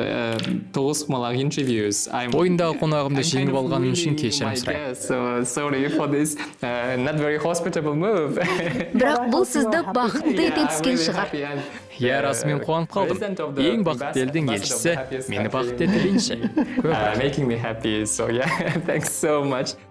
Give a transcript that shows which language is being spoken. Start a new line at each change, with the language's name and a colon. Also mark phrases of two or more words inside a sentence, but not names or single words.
Kazakh: Ойындағы қонағымды жеңіп алғаным үшін кешірім сұраймын. Бірақ бұл сізді бақытты ете түскен шығар. Иә, расымен қуанып қалдым. Ең бақытты елдің елшісі мені бақытты ете дейінші.
English: Making me happy, so yeah, thanks so much.